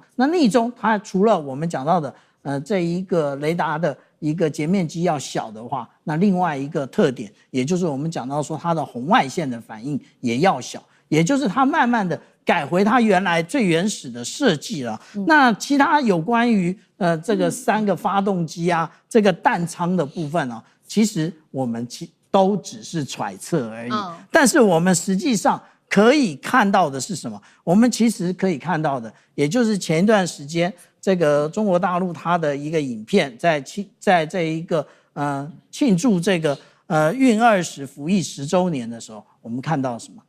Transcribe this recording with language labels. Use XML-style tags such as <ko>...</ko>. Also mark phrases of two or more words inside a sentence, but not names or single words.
<zh>那逆中它除了我們講到的這一個雷達的一個截面積要小的話，那另外一個特點，也就是我們講到說它的紅外線的反應也要小，也就是它慢慢的改回它原來最原始的設計了。那其他有關於這個3個發動機啊，這個彈艙的部分啊，其實我們都只是揣測而已。但是我們實際上可以看到的是什麼？我們其實可以看到的，也就是前一段時間這個中國大陸它的一個影片，在這一個慶祝這個運20服役10週年的時候，我們看到什麼？</zh>